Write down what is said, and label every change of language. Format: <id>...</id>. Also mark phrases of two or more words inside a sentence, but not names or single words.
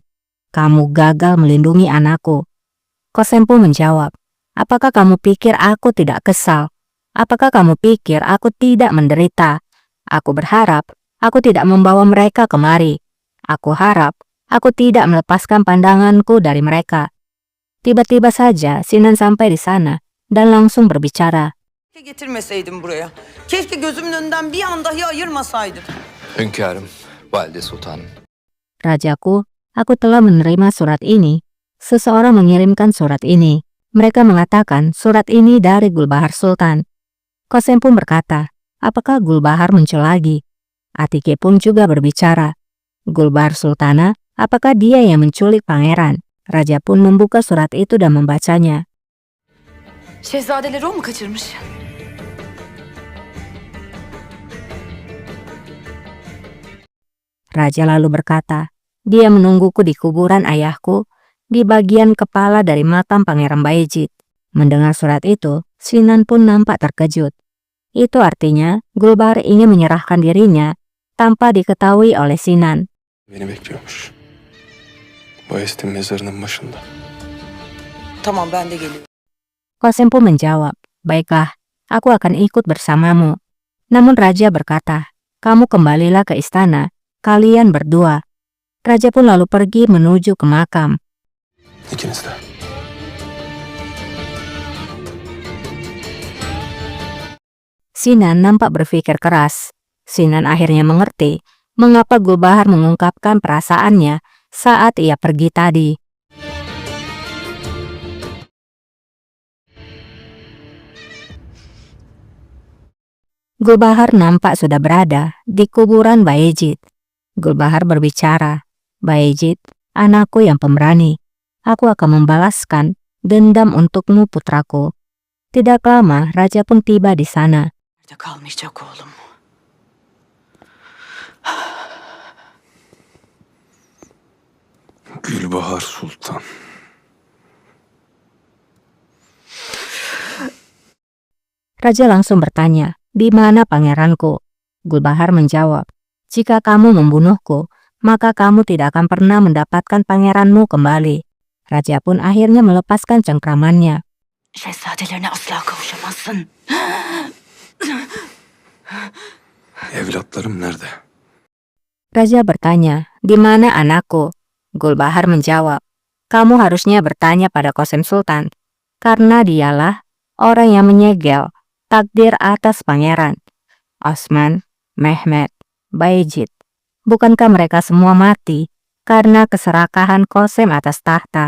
<id>Kamu gagal melindungi anakku." Kosem pun menjawab, "Apakah kamu pikir aku tidak kesal? Apakah kamu pikir aku tidak menderita? Aku berharap aku tidak membawa mereka kemari. Aku harap aku tidak melepaskan pandanganku dari mereka." Tiba-tiba saja Sinan sampai di sana dan langsung berbicara.</id> <tr>keşke getirmeseydim buraya. Keşke gözümün önünden bir an dahi ayırmasaydım. Hünkârım, Valide Sultanım.</tr> <id>"Rajaku, aku telah menerima surat ini. Seseorang mengirimkan surat ini. Mereka mengatakan surat ini dari Gulbahar Sultan." Kosem pun berkata, "Apakah Gulbahar muncul lagi?" Atike pun juga berbicara, "Gulbahar Sultana, apakah dia yang menculik pangeran?" Raja pun membuka surat itu dan membacanya.</id> <tr>Şehzadeleri o mu kaçırmış?</tr> <id>Raja lalu berkata, "Dia menungguku di kuburan ayahku, di bagian kepala dari makam Pangeran Bayezid." Mendengar surat itu, Sinan pun nampak terkejut. Itu artinya Gulbahar ingin menyerahkan dirinya tanpa diketahui oleh Sinan.</id> <tr>Beni bekliyormuş. Bayezid'in mezarının başında. Tamam, ben de geliyorum.</tr> <id>Kosem pun menjawab, "Baiklah, aku akan ikut bersamamu." Namun Raja berkata, "Kamu kembalilah ke istana, kalian berdua." Raja pun lalu pergi menuju ke makam.</id> <tr>İkiniz de.</tr> <id>Sinan nampak berpikir keras. Sinan akhirnya mengerti mengapa Gulbahar mengungkapkan perasaannya saat ia pergi tadi. Gulbahar nampak sudah berada di kuburan Bayezid. Gulbahar berbicara, "Bayezid, anakku yang pemberani. Aku akan membalaskan dendam untukmu, putraku." Tidak lama, Raja pun tiba di sana.</id> <tr>Nerede kalmayacak oğlum? Gülbahar Sultan.</tr> <id>Raja langsung bertanya, "Di mana pangeranku?" Gulbahar menjawab, "Jika kamu membunuhku, maka kamu tidak akan pernah mendapatkan pangeranmu kembali." Raja pun akhirnya melepaskan cengkramannya.</id> <tr>Şehzadelerine asla kavuşamazsın. Evlatlarım nerede?</tr> <id>Raja bertanya, "Di mana anakku?" Gulbahar menjawab, "Kamu harusnya bertanya pada Qasem Sultan, karena dialah orang yang menyegel takdir atas pangeran Osman, Mehmet, Bayezid. Bukankah mereka semua mati karena keserakahan Qasem atas tahta?"</id>